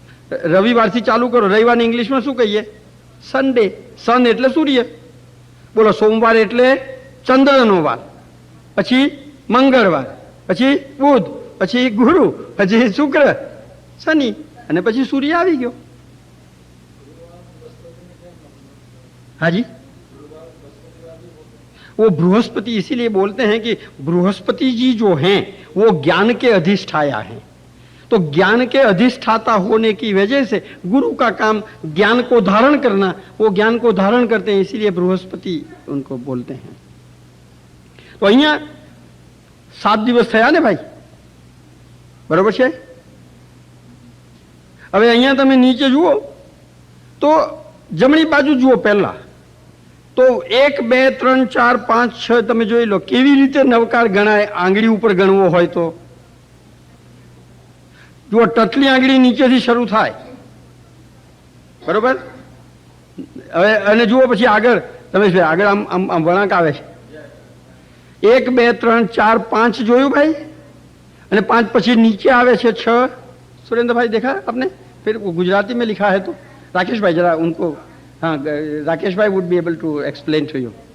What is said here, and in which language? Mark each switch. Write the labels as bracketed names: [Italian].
[Gujarati] રવિવારથી ચાલુ કરો. રવિવારને ઇંગ્લિશમાં શું કહીએ? સન્ડે. સન એટલે સૂર્ય. બોલો, સોમવાર એટલે ચંદ્રનો વાર, પછી મંગળવાર, પછી બુધ, પછી ગુરુ, પછી શુક્ર, શનિ, અને પછી સૂર્ય આવી ગયો. [Hindi] हाजी, वो बृहस्पति, इसीलिए बोलते हैं कि बृहस्पति जी जो हैं वो ज्ञान के अधिष्ठाया हैं. तो ज्ञान के अधिष्ठाता होने की वजह से गुरु का काम ज्ञान को धारण करना, वो ज्ञान को धारण करते हैं, इसीलिए बृहस्पति उनको बोलते हैं. [Gujarati] तो અહીંયા 7 દિવસ થયા ને ભાઈ? બરોબર છે? હવે અહીંયા તમે નીચે જુઓ તો જમણી બાજુ જુઓ પહેલા તો 1 2 3 4 5 6 તમે જોઈ લો કેવી રીતે નવકાર ગણાય. આંગળી ઉપર ગણવો હોય તો જુઓ, ટટલી આંગળી નીચેથી શરૂ થાય. બરોબર? હવે અને જુઓ પછી આગળ તમે આગળ આમ વળાંક આવે છે. 1 2 3 4 5 જોયું ભાઈ? અને 5 પછી નીચે આવે છે 6. [Hindi] सुरेंद्र भाई देखा आपने? फिर गुजराती में लिखा है तो राकेश भाई जरा उनको, हाँ राकेश भाई [English] Would be able to explain to you.